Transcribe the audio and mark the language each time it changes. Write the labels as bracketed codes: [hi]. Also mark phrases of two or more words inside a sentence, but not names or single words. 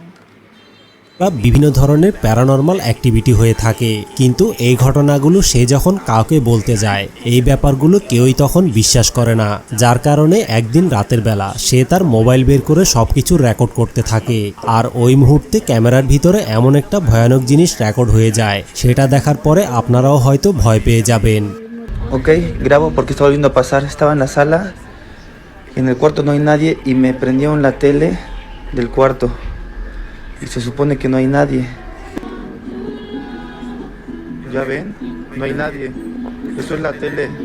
[bn] বিভিন্ন ধরনের প্যারানরমাল অ্যাক্টিভিটি হয়ে থাকে, কিন্তু এই ঘটনাগুলো সে যখন কাউকে বলতে যায় এই ব্যাপারগুলো কেউই তখন বিশ্বাস করে না, যার কারণে একদিন রাতের বেলা সে তার মোবাইল বের করে সবকিছু রেকর্ড করতে থাকে। আর ওই মুহূর্তে ক্যামেরার ভিতরে এমন একটা ভয়ানক জিনিস রেকর্ড হয়ে যায়, সেটা দেখার পরে আপনারাও হয়তো ভয় পেয়ে যাবেন। [es] Ok, grabo porque está volviendo a pasar. Estaba en la sala, en el cuarto no hay nadie y me prendieron la tele del cuarto. Y se supone que no hay nadie. ¿Ya ven? No hay nadie. Eso es la tele.